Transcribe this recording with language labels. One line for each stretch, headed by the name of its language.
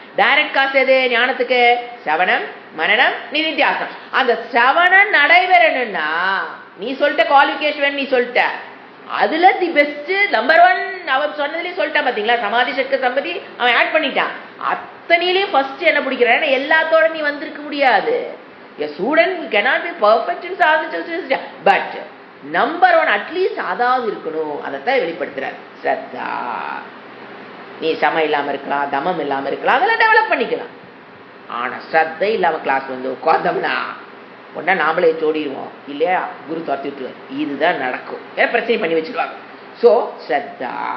Tamil: Direct cost எது ஞானத்துக்கு? சவணம், மனனம், நிதித்தியாசனம். அந்த சவணம் நடைபெறணும்னா நீ சொல்லிட்ட குவாலிஃபிகேஷன், நீ சொல்லிட்ட அதுல தி பெஸ்ட் நம்பர் 1 அவர் சொன்னதுலயே சொல்லிட்டான். பாத்தீங்களா? சமாதி சட்க சம்பதி அவன் ஆட் பண்ணிட்டான். அத்தனையிலயும் ஃபர்ஸ்ட் என்ன பிடிக்கிறான்? எல்லாத்தோட நீ வந்திருக்க முடியாது.
English: A student cannot be perfect in sadhana, but
Tamil: number 1 at least அதாவது இருக்கணும். அதைத்தான் வெளிப்படுத்துறார் ஸ்ரத்தா. நீ சமம் இல்லாம இருக்கலாம், தமம் இல்லாம இருக்கலாம், அதெல்லாம் டெவலப் பண்ணிக்கலாம். ஆனா ஸ்ரத்தை இல்லாம கிளாஸ் வந்து உட்கார்ந்தோம்னா உடனே நாமளே சோடிடுவோம், இல்லையா குரு துரத்தி விட்டுருவார். இதுதான் நடக்கும். வேற பிரச்சனை பண்ணி வச்சிருவாங்க. சோ ஸ்ரத்தா.